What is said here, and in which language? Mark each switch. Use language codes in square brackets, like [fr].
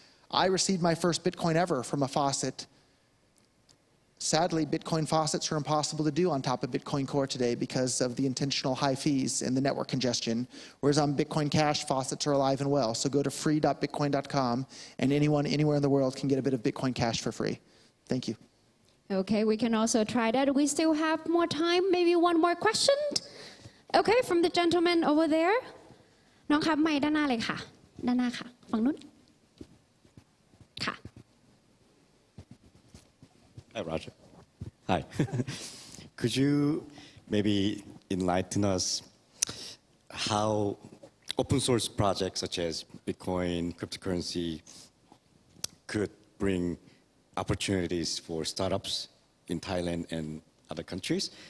[en] I received my first Bitcoin ever from a faucet. Sadly, Bitcoin faucets are impossible to do on top of Bitcoin Core today because of the intentional high fees and the network congestion, whereas on Bitcoin Cash, faucets are alive and well. So go to free.bitcoin.com, and anyone anywhere in the world can get a bit of Bitcoin Cash for free. Thank you. Okay, we can also try that. We still have more time. Maybe one more question? Okay, from the gentleman over there. [th] น้องครับไมค์ด้านหน้าเลยค่ะด้านหน้าค่ะฝั่งนู้นค่ะ [en] Hi, Roger. Hi. Could you maybe enlighten us how open source projects such as Bitcoin, cryptocurrency could bring opportunities for startups in Thailand and other countries?